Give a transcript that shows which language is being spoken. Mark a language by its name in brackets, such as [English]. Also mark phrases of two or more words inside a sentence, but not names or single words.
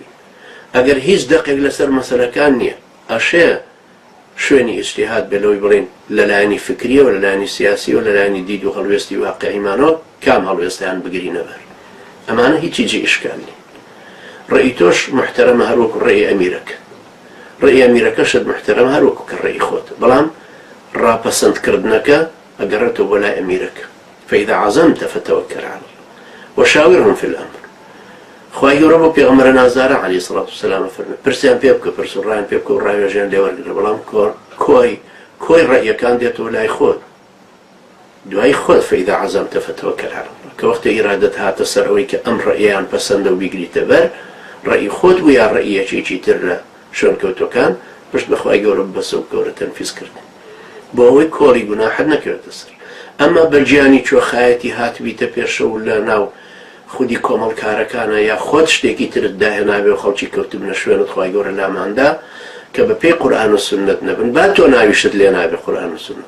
[Central Kurdish] ئەگەر هیچ دەقێک لەسەر مەسەلەکان نییە، ئەشێ شوێنی ئیجتیهاد بێ لەوەی بڵێن لەلایەنی فکریەوە، لەلایەنی سیاسیەوە، لەلایەنی دید و هەڵوێستی واقعیمانەوە کام هەڵوێستیان بگرینە بەر. ئەمانە هیچی جێ ئیشکال نیە. ڕێی تۆش محتەرەمە هەروەکو ڕێی ئەمیرەکە، ڕێی ئەمیرەکەشت محتەرەمە هەروەکو کە ڕێی خۆتە، بەڵام ڕاپەسەندکردنەکە ئەگەڕێتەوە بۆ لای ئەمیرەکە. [Arabic] فإذا عزمت فتوكل على الله وشاورهم في الأمر. [Central Kurdish] خوای گەورە بۆ پێغەمبەرە نازدارە [Arabic] عەلەیهی سەڵات وسەلام [Central Kurdish] فەرمێ پرسیان پێ بکە، پرسوڕایان پێ بکە و ڕاوێژیان لێ وەرگرە، بەڵام کۆی ڕەئیەکان دێتەوە لای خۆت، دوای خۆت. [Arabic] فإذا عزمت فتوكل على الله، [Central Kurdish] کە وەختە ئیرادەت هاتە سەر ئەوەی کە ئەم ڕەئیان پەسەندە و بیگریتە بەر، ڕەئی خۆت بوو یا ڕەئیەکێکی تر لە شوێن کەوتوەکان، پشت بە خوای گەورە ببەسە و گەورە تەنفیزکردن بۆ ئەوەی کۆڵی گوناحت نەکەوێتە سەر. ئەمە بەرگیانی کوێخایەتی هاتبیتە پێشەوە لە ناو خودی کۆمەڵکارەکانە یا خۆت شتێکی ترت داهێنابێ و خەڵکی کەوتبنە شوێنت خوای گەورە لاماندا کە بە پێی قورئان و سونەت نەبن، با تۆ ناویشت لێ نابێ قورئان و سونەت.